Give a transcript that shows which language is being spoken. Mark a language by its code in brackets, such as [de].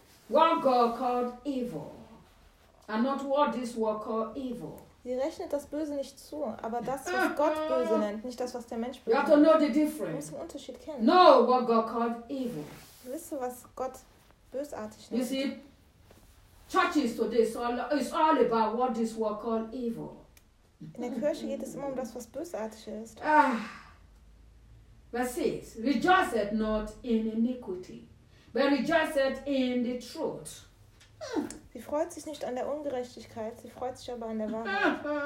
[en] One God called evil, and not what this world called evil. [de] Sie rechnet das Böse nicht zu, aber das, was Gott böse nennt, nicht das, was der Mensch böse. [en] You have to know the difference. [de] Du musst den Unterschied kennen. [en] Know what God called evil. [de] Wisse, was Gott bösartig nennt. [en] You see, churches today is all about what this world called evil. [de] In der Kirche geht es immer um das, was bösartig ist. [en] Verse 6. Rejoice not in iniquity. But rejoiced in the truth. [de] Sie freut sich nicht an der Ungerechtigkeit, sie freut sich aber an der Wahrheit.